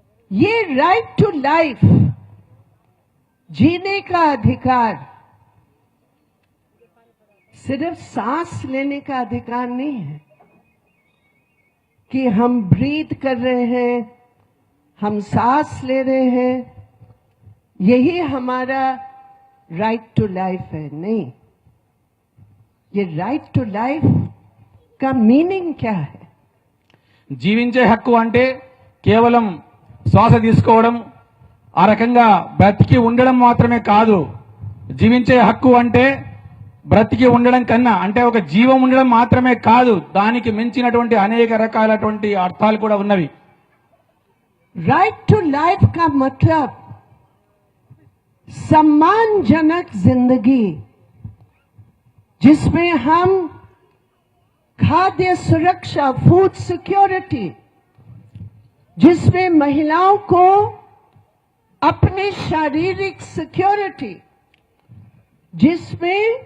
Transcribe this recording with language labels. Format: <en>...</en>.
<hi>ये right to life, जीने का अधिकार, सिर्फ सांस लेने का अधिकार नहीं है कि हम ब्रीथ कर रहे हैं, हम सांस ले रहे हैं, यही हमारा राइट टू लाइफ है। नहीं, ये राइट टू लाइफ का मीनिंग क्या है?</hi> <te>జీవించే హక్కు అంటే కేవలం శ్వాస తీసుకోవడం, ఆ రకంగా బ్రతికి ఉండడం మాత్రమే కాదు. జీవించే హక్కు అంటే బ్రతికి ఉండడం కన్నా అంటే ఒక జీవం ఉండడం మాత్రమే కాదు, దానికి మించినటువంటి అనేక రకాలైనటువంటి అర్థాలు కూడా ఉన్నవి.</te> <hi>राइट टू लाइफ का मतलब सम्मानजनक जिंदगी जिसमें हम खाद्य सुरक्षा, फूड सिक्योरिटी, जिसमें महिलाओं को अपने शारीरिक सिक्योरिटी, जिसमें</hi>